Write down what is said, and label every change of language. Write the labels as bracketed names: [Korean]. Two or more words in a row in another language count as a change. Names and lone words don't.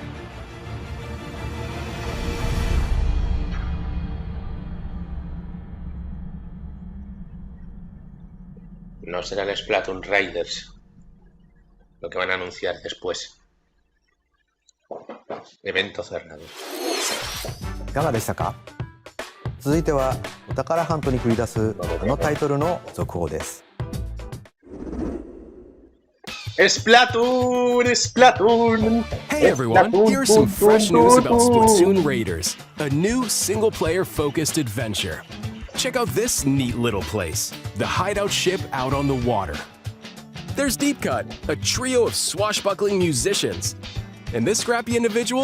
[Spanish] No será el Splatoon Raiders lo que van a anunciar después. Evento cerrado. [Japanese] いかがでしたか？続いてはお宝ハントに繰り出すあのタイトルの続報です。 [English] Splatoon! Splatoon! Hey everyone, here's some fresh news about Splatoon Raiders, a new single-player focused adventure. Check out this neat little place, the hideout ship out on the water. There's Deep Cut, a trio of swashbuckling musicians. And this scrappy individual?